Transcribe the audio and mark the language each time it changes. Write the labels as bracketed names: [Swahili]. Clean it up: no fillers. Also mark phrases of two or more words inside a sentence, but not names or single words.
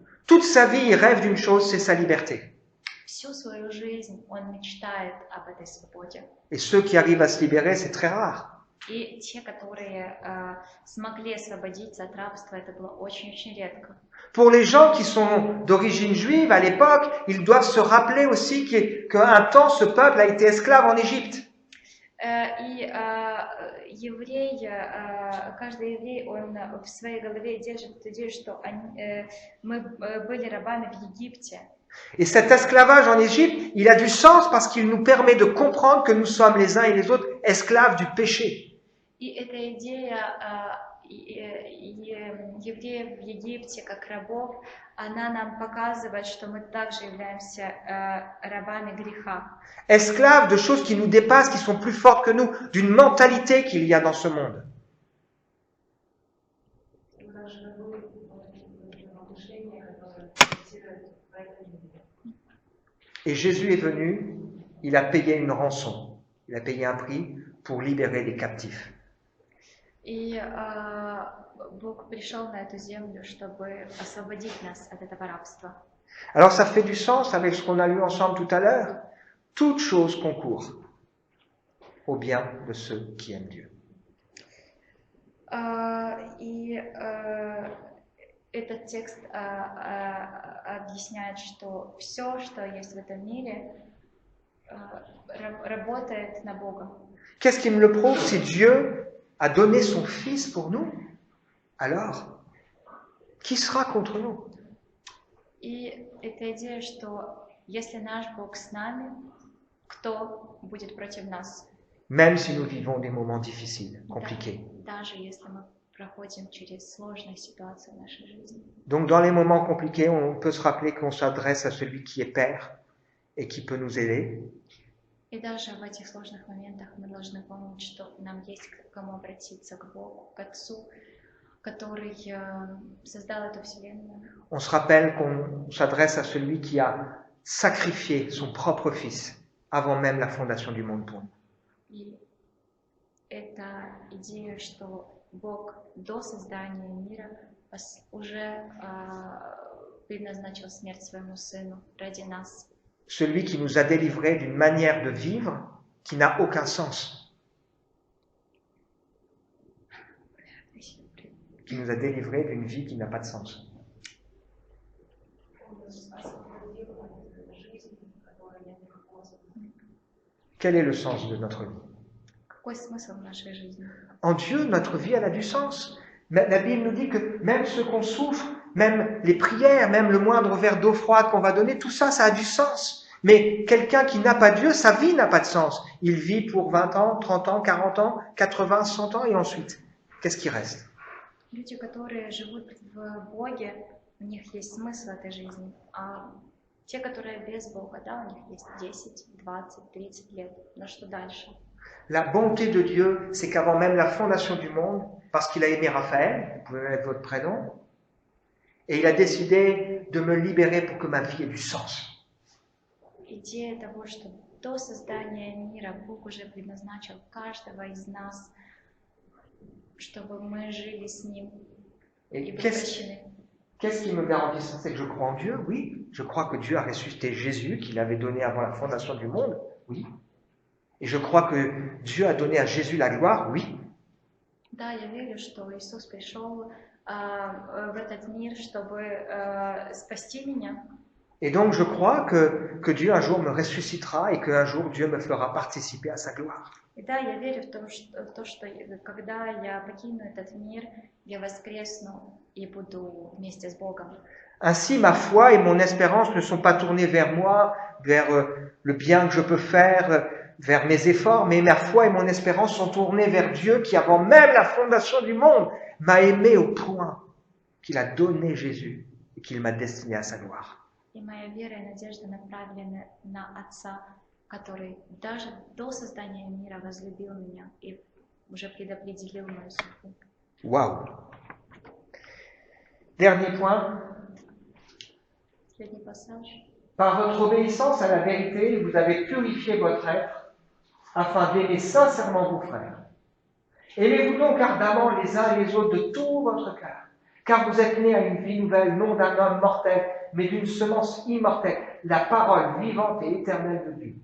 [French] Toute sa vie, il rêve d'une chose, c'est sa liberté. [Russian] Всю свою жизнь он мечтает об этой свободе. [French] Et ceux qui arrivent à se libérer, c'est très rare. [Russian] И те, которые смогли освободиться от рабства, это было очень-очень редко. [French] Pour les gens qui sont d'origine juive, à l'époque, ils doivent se rappeler aussi qu'un temps, ce peuple a été esclave en Égypte. [Russian] И еврей, каждый еврей, он в своей голове держит эту идею, что мы были рабами в Египте. [French] Et cet esclavage en Égypte, il a du sens parce qu'il nous permet de comprendre que nous sommes les uns et les autres esclaves du péché. [Russian] И эта идея евреев в Египте как рабов, она нам показывает, что мы также являемся рабами греха. [French] Esclaves de choses qui nous dépassent, qui sont plus fortes que nous, d'une mentalité qu'il y a dans ce monde. Et Jésus est venu, il a payé une rançon, il a payé un prix pour libérer les captifs. [Russian] И Бог пришел на эту землю, чтобы освободить нас от этого рабства. [French] Alors ça fait du sens avec ce qu'on a lu ensemble tout à l'heure. Toute chose concourt au bien de ceux qui aiment Dieu. [Russian] И этот текст объясняет, что все, что есть в этом мире, работает на Бога. [French] Qu'est-ce qui me le prouve? Si Dieu a donné son Fils pour nous, alors, qui sera contre nous? [Russian] И эта идея, что если наш Бог с нами, кто будет против нас? [French] Même si nous vivons des moments difficiles, compliqués. [Russian] Даже если мы проходим через сложные ситуации в нашей жизни. [French] Donc, dans les moments compliqués, on peut se rappeler qu'on s'adresse à celui qui est Père et qui peut nous aider. [Russian] И даже в этих сложных моментах мы должны помнить, что нам есть к кому обратиться, к Богу, к Отцу, который создал эту вселенную. [French] On se rappelle qu'on s'adresse à celui qui a sacrifié son propre Fils avant même la fondation du monde pour nous. [Russian] И это идея, что Бог до создания мира уже предназначил смерть своему Сыну ради нас. [French] Celui qui nous a délivrés d'une manière de vivre qui n'a aucun sens. Qui nous a délivrés d'une vie qui n'a pas de sens. Quel est le sens de notre vie? En Dieu, notre vie, elle a du sens. La Bible nous dit que même ce qu'on souffre, même les prières, même le moindre verre d'eau froide qu'on va donner, tout ça, ça a du sens. Mais quelqu'un qui n'a pas Dieu, sa vie n'a pas de sens. Il vit pour 20 ans, 30 ans, 40 ans, 80, 100 ans, et ensuite, qu'est-ce qui reste? [Russian] Люди, которые живут в Боге, у них есть смысл этой жизни. А те, которые без Бога, да, у них есть 10, 20, 30 лет. Но что дальше? [French] La bonté de Dieu, c'est qu'avant même la fondation du monde, parce qu'il a aimé Raphaël, vous pouvez mettre votre prénom, et il a décidé de me libérer pour que ma vie ait du sens. [Russian] Идея того, что до создания мира Бог уже предназначил каждого из нас, чтобы мы жили с Ним и были прощены. [French] Qu'est-ce qui me garantit ça? C'est que je crois en Dieu, oui. Je crois que Dieu a ressuscité Jésus, qu'il avait donné avant la fondation du monde, oui. Et je crois que Dieu a donné à Jésus la gloire, oui. [Russian] Да, я верю, что Иисус пришел в этот мир, чтобы спасти меня. [French] Et donc je crois que Dieu un jour me ressuscitera et qu'un jour Dieu me fera participer à sa gloire. [Russian] И да, я верю в то, что когда я покину этот мир, я воскресну и буду вместе с Богом. [French] Ainsi, ma foi et mon espérance ne sont pas tournées vers moi, vers le bien que je peux faire, vers mes efforts, mais ma foi et mon espérance sont tournées vers Dieu qui, avant même la fondation du monde, m'a aimé au point qu'il a donné Jésus et qu'il m'a destiné à sa gloire. [Russian] И моя вера и надежда направлены на Отца, который даже до создания мира возлюбил меня и уже предопределил мою судьбу. [French] Waouh! Dernier point. [Russian] Последний пассаж. [French] Par votre obéissance à la vérité, vous avez purifié votre être afin d'aimer sincèrement vos frères. Aimez-vous donc ardemment les uns et les autres de tout votre cœur, car vous êtes nés à une vie nouvelle, non d'un homme mortel, mais d'une semence immortelle, la parole vivante et éternelle de Dieu.